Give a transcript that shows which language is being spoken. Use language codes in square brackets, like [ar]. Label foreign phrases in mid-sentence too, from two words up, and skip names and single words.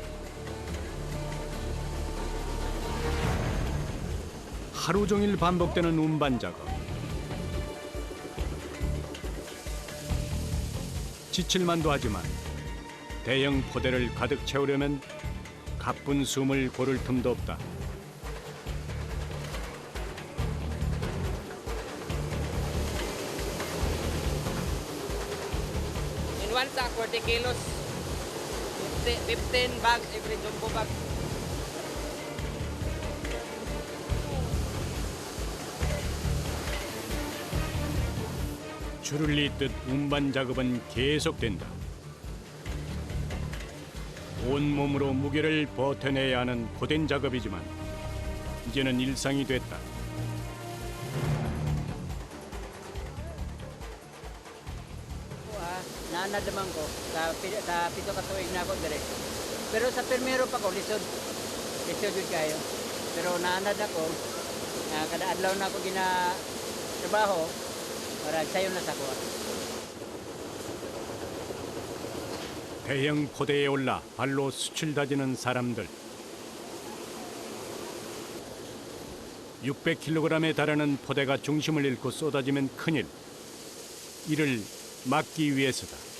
[ko] 하루 종일 반복되는 운반 작업. 지칠만도 하지만 대형 포대를 가득 채우려면 가쁜 숨을 고를 틈도 없다. [en] In one sack, 40 kilos. 15 bags every jumbo bag. [ko] 줄을 잇듯 운반 작업은 계속된다. 온몸으로 무게를 버텨내야 하는 고된 작업이지만 이제는 일상이 됐다. [ceb] Naanad naman ko sa pito ka tuig na ako dire. Pero sa permero pa ko lisod jud kayo. Pero naanad ako kada adlaw na ako gina trabaho para sayo na sa kuha. [ko] 대형 포대에 올라 발로 숯을 다지는 사람들. 600kg에 달하는 포대가 중심을 잃고 쏟아지면 큰일. 이를 막기 위해서다.